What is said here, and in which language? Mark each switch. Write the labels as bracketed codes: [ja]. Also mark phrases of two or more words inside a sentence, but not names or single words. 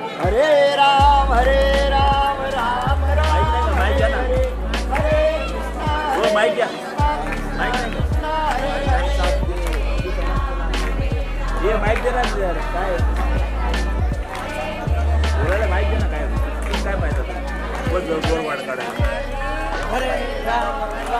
[mr] हरे राम राम राम माईक घ्या ना हरे कृष्णा हो माईक घ्या माईक हे माईक दे ना यार काय बोलायला माईक दे ना काय काय माहिती बोल जोर वाढ काढा हरे राम